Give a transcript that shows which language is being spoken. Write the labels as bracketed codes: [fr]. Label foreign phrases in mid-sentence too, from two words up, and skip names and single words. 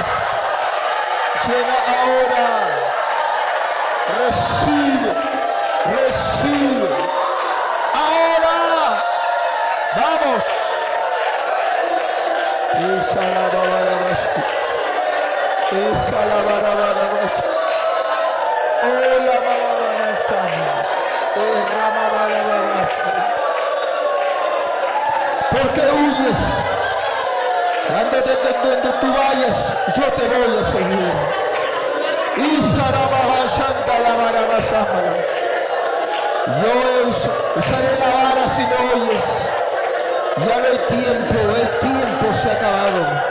[es] Llena ahora. Recibe. Recibe. Ahora. Vamos. Esa la barabarashi. Esa la barabarashi. Oh la barabarashi. Oh la barabarashi. que huyes, donde tú vayas, yo te voy a seguir. Yo usaré la vara si no oyes. Ya no hay tiempo, el tiempo se ha acabado.